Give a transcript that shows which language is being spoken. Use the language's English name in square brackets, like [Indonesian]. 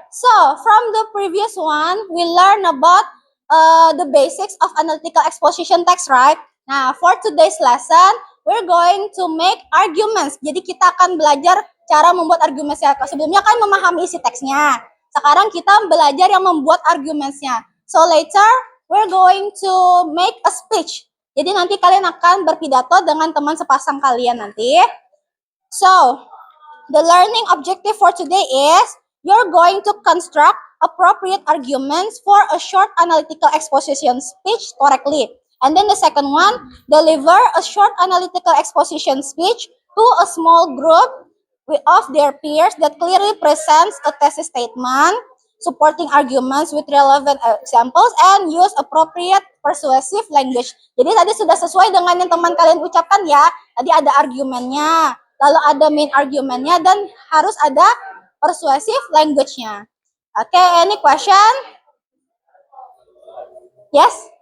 [English] So, from the previous one, we learned about the basics of analytical exposition text, right? Now, for today's lesson, we're going to make arguments. [Indonesian] Jadi, kita akan belajar cara membuat arguments-nya. Sebelumnya kan memahami isi teksnya. Sekarang kita belajar yang membuat arguments-nya. [English] So, later, we're going to make a speech. [Indonesian] Jadi nanti kalian akan berpidato dengan teman sepasang kalian nanti. [English] So, the learning objective for today is you're going to construct appropriate arguments for a short analytical exposition speech correctly. And then the second one, deliver a short analytical exposition speech to a small group of their peers that clearly presents a thesis statement, supporting arguments with relevant examples, and use appropriate persuasive language. [Indonesian] Jadi tadi sudah sesuai dengan yang teman kalian ucapkan ya. Tadi ada argumennya, lalu ada main argumennya, dan harus ada persuasive language-nya. [English] Okay, any question? Yes?